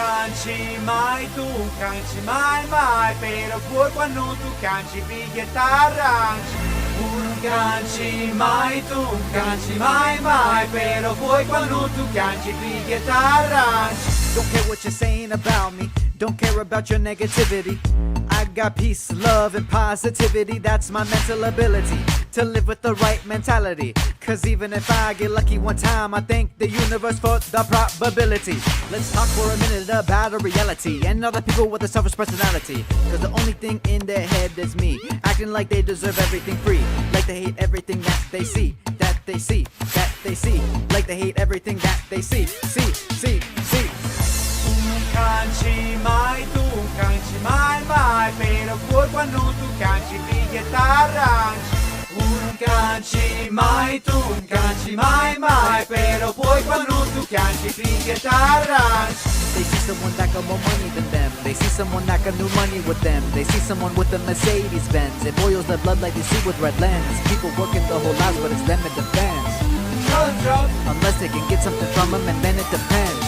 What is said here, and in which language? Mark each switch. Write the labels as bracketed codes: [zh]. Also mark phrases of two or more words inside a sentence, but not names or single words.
[it] canci mai, tu canci mai mai, però poi quando tu canci piglia t'arrangi. Non canci mai, tu canci mai mai, però poi quando tu canci piglia t'arrangi. [en] Don't care what you're saying about me, don't care about your negativity. I got peace, love, and positivity. That's my mental ability to live with the right mentality. Cause even if I get lucky one time, I thank the universe for the probability. Let's talk for a minute about a reality and other people with a selfish personality. Cause the only thing in their head is me, acting like they deserve everything free. Like they hate everything that they see, that they see, that they see. Like they hate everything that they see, see. [it] Canci mai, tu canci mai mai, però poi quando tu canci piglia t'arrangi. Non canci mai, tu canci mai mai, però poi quando tu canci piglia t'arrangi. [en] They see someone that got more money than them. They see someone that got new money with them. They see someone with a Mercedes Benz. It boils their blood like they see with red lens. People working the whole lives, but it's them it depends. Unless they can get something from them, and then it depends.